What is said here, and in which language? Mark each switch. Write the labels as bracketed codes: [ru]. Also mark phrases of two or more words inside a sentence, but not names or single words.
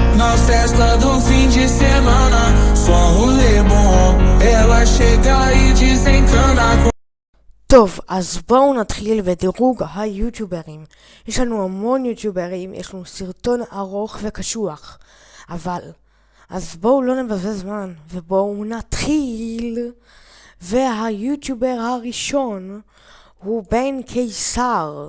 [pt] Na festa do fim de semana, só rolê bom. Ela chega e desencana. [he] טוב, אז בואו נתחיל בדירוג היוטיוברים. יש לנו המון יוטיוברים, יש לנו סרטון ארוך וקשוח. אז בואו לא נבזבז זמן, ובואו נתחיל. והיוטיובר הראשון הוא בן קיסר.